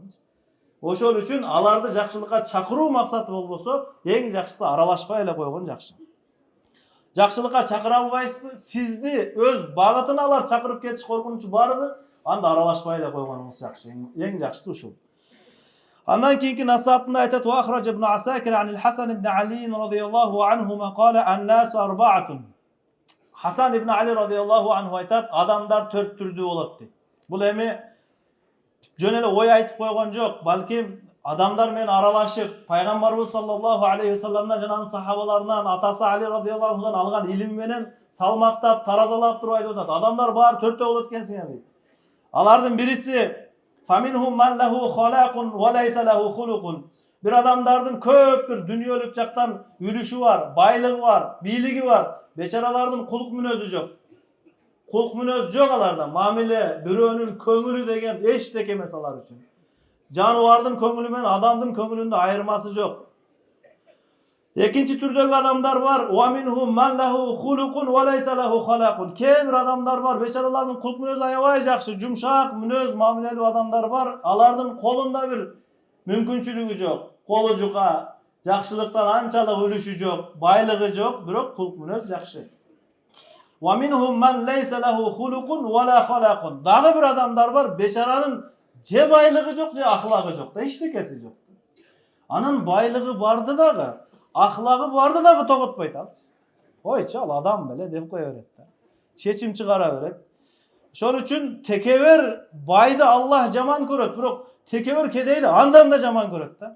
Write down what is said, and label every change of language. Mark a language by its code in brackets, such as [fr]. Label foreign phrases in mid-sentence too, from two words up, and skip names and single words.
[ky] Ошол үчүн аларды жакшылыкка чакыруу максаты болбосо, эң жакшысы аралашпай эле койгон жакшы. Жакшылыкка чакыра албайсызбы? Сизди өз багытына алар чакырып кетиш коркунучу барбы? Анда аралашпай эле койгонуңуз жакшы. Эң жакшысы ушул. Андан кийинки насаатында айтат: [ar] "وأخرج ابن عساكر عن الحسن بن علي رضي الله عنهما قال الناس أربعة." [ky] Hasan ibn Ali [ar] رضي الله عنه [ky] айтат, адамдар төрт түрдүү болот дейт. Бул эми жөн эле ой айтып койгон жок, балким адамдар менен аралашып, пайгамбарыбыз [ar] صلى الله عليه وسلم [ky] жана анын сахабаларынан, атасы Али [ar] رضي الله عنه [ky] алган илим менен салмактап, таразалап туруп айтып атат. Адамдар баары төртөө болот экенсиңер дейт. Алардын бириси [ar] فمنهم من له خلاق وليس له خلق. [ky] Бир адамдардын көп бир дүйнөлүк жактан үлүшү бар, байлыгы бар, бийлиги бар. Бечаралардын кулук мүнөзү жок. Кулук мүнөз жок аларда. Мамиле, бирөөнүн көңүлү деген эчтеке эмес алар үчүн. Жаныбардын көңүлү менен адамдын көңүлүндө айырмасы жок. Экинчи түрдөгү адамдар бар. [ar] ومنهم من له خلق وليس له خلاق. [ky] Кээ бир адамдар бар, бечаралардын кулук мүнөзү аябай жакшы, жумшак мүнөз, мамилелүү адамдар бар. Алардын колунда бир мүмкүнчүлүгү жок. Колу жука, жакшылыктан анчалык үлүшү жок, байлыгы жок, бирок кулук мүнөз жакшы. [ar] ومنهم من ليس له خلق ولا خلاق. [ky] Дагы бир адамдар бар, бечаранын же байлыгы жок, же ахлагы жок, да эчтекеси жок. Анын байлыгы барды дагы, ахлагы барды дагы тоготпойт ал. Ойчу ал адам беле деп кое берет да. Чечим чыгара берет. Ошол үчүн текебер байды Аллах жаман көрөт, бирок текебер кедейди андан да жаман көрөт да.